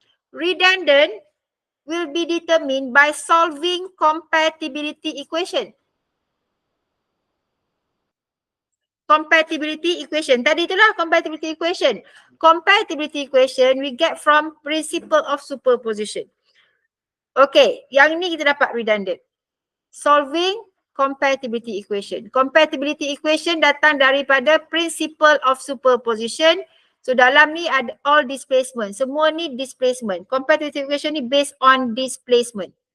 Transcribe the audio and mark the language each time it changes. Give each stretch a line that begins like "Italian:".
English: Redundant will be determined by solving compatibility equation. Compatibility equation. Tadi itulah compatibility equation. Compatibility equation we get from principle of superposition.
Malay: Okay, yang ni kita dapat redundant.
English: Solving compatibility equation. Compatibility equation
Malay: datang daripada
English: principle of superposition.
Malay: So dalam ni ada all displacement. Semua ni displacement.
English: Compatibility equation ni based on displacement.